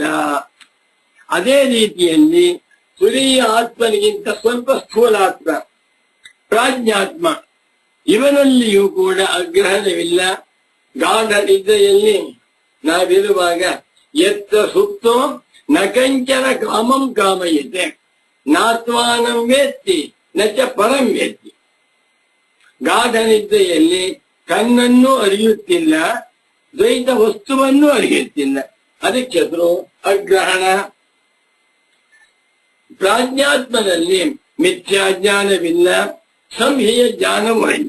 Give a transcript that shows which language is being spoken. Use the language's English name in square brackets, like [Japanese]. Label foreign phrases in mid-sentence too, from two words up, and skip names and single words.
[Kannada] ಅದೇ ರೀತಿಯಲ್ಲಿ ತುರೀಯ ಆತ್ಮನಿಗಿಂತ ಸ್ವಲ್ಪ ಸ್ಥೂಲಾತ್ಮ ಪ್ರಾಜ್ಞಾತ್ಮ, ಇವನಲ್ಲಿಯೂ ಕೂಡ ಅಗ್ರಹಣವಿಲ್ಲ. ಗಾಢ ನಿದ್ರೆಯಲ್ಲಿ ನಾವಿರುವಾಗ [Sanskrit] ಎತ್ತ ಸುತ್ತೋ ನ ಕಂಚನ ಕಾಮಂ ಕಾಮಯತೆ ನಾತ್ಮಾನಂ ವೇತ್ತಿ ನ ಚ ಪರಂ ವೇತ್ತಿ. [Kannada] ಗಾಢ ನಿದ್ರೆಯಲ್ಲಿ ಕಣ್ಣನ್ನು ಅರಿಯುತ್ತಿಲ್ಲ, ದ್ವೈತ ವಸ್ತುವನ್ನು ಅರಿಯುತ್ತಿಲ್ಲ. ಅದಕ್ಕೆ ಅದು ಅಗ್ರಹಣ. ಪ್ರಾಜ್ಞಾತ್ಮನಲ್ಲಿ ಮಿಥ್ಯಾಜ್ಞಾನವಿಲ್ಲ, ಸಂಶಯ ಜ್ಞಾನವೂ ಇಲ್ಲ.